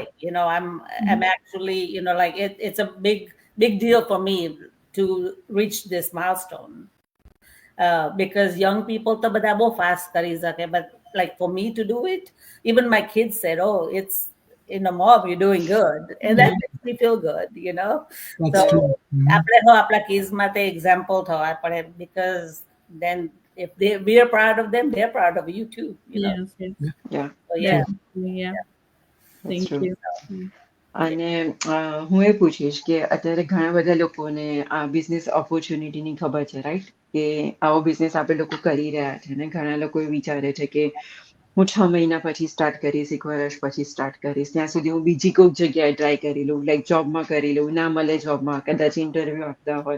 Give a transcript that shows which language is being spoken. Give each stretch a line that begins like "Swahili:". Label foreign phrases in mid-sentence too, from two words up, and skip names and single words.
English: I'm actually, like it's a big deal for me to reach this milestone, because young people to
Gujarati: બધા બહુ
English: fast કરી શકે, but like for me to do it, even my kids said, oh, it's mom, you're doing good, and that makes me feel good. That's so true.
Gujarati: આપણા kids માટે example થવા પડે,
English: because then if we are proud of them, they're proud of you too. Yes. So, yeah. Thank you.
Gujarati: અને હું એ પૂછીશ કે અત્યારે ઘણા બધા લોકોને આ
English: business opportunityની
Gujarati: ખબર છે, રાઈટ? કે આવો બિઝનેસ આપણે લોકો કરી રહ્યા છે, અને ઘણા લોકો એ વિચારે છે કે હું 6 મહિના પછી સ્ટાર્ટ કરીશ, 1 વર્ષ પછી સ્ટાર્ટ કરીશ, ત્યાં સુધી હું બીજી કોઈક જગ્યાએ ટ્રાય કરી લઉં,
English: like jobમાં
Gujarati: કરી લઉં, ના મળે જોબમાં, કદાચ ઇન્ટરવ્યુ આપતા હોય.